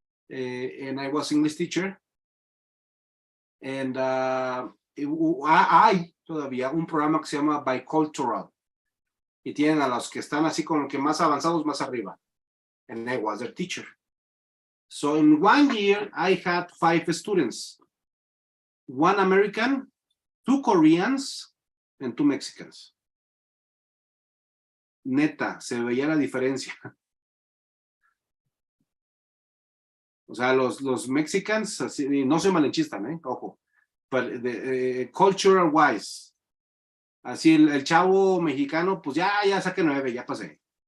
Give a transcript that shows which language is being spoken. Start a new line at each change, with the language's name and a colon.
English: And I was English teacher.
Spanish: And hay todavía un programa que se llama Bicultural. Y tienen a los que están así como que más avanzados más arriba.
English: And I was their teacher. So in 1 year, I had 5 students. 1 American, 2 Koreans, and 2 Mexicans.
Spanish: Neta, se veía la diferencia. O sea, los Mexicans, así, no soy malinchista, ojo,
English: but cultural wise,
Spanish: así el chavo mexicano, pues ya saqué 9, ya pasé.